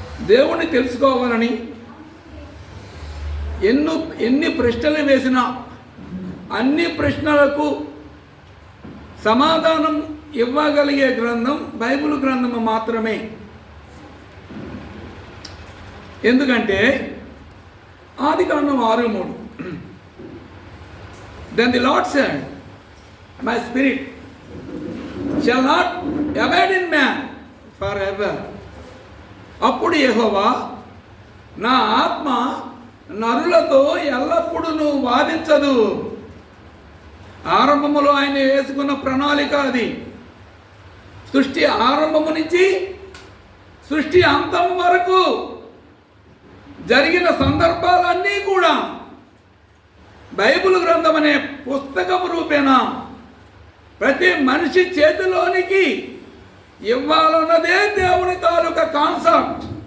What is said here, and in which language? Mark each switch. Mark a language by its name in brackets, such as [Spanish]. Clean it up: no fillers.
[Telugu] దేవుణ్ణి తెలుసుకోవాలని ఎన్ని ప్రశ్నలు వేసినా అన్ని ప్రశ్నలకు సమాధానం ఇవ్వగలిగే గ్రంథం బైబిల్ గ్రంథము మాత్రమే. ఎందుకంటే [English] ఆదికాండం 6:3, Then the Lord said, My spirit shall not abide in man forever. [Telugu] అప్పుడు యెహోవా, నా ఆత్మ నరులతో ఎల్లప్పుడూ వాదించదు. ఆరంభములో ఆయన వేసుకున్న ప్రణాళిక అది. సృష్టి ఆరంభము నుంచి సృష్టి అంతం వరకు జరిగిన సందర్భాలన్నీ కూడా బైబిల్ గ్రంథం అనే పుస్తకం రూపేణ ప్రతి మనిషి చేతిలోనికి ఇవ్వాలన్నదే దేవుని తాలూకా కాన్సెప్ట్.